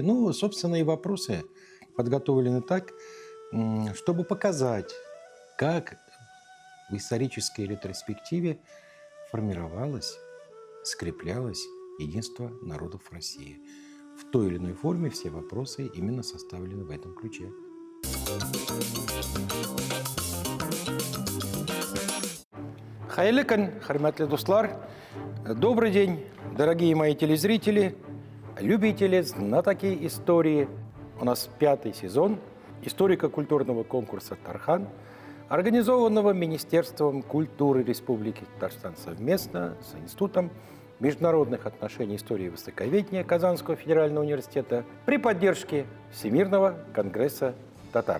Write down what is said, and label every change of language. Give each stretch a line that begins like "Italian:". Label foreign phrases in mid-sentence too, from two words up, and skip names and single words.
Russian: Ну, собственно, и вопросы подготовлены так, чтобы показать, как в исторической ретроспективе формировалось, скреплялось единство народов России. В той или иной форме все вопросы именно составлены в этом ключе.
Tatar: Хайырлы күн, хөрмәтле дуслар.
Russian: Добрый день, дорогие мои телезрители, любители, знатоки истории. У нас 5-й сезон историко-культурного конкурса «Тархан», организованного Министерством культуры Республики Татарстан совместно с Институтом международных отношений истории и востоковедения Казанского федерального университета при поддержке Всемирного конгресса татар.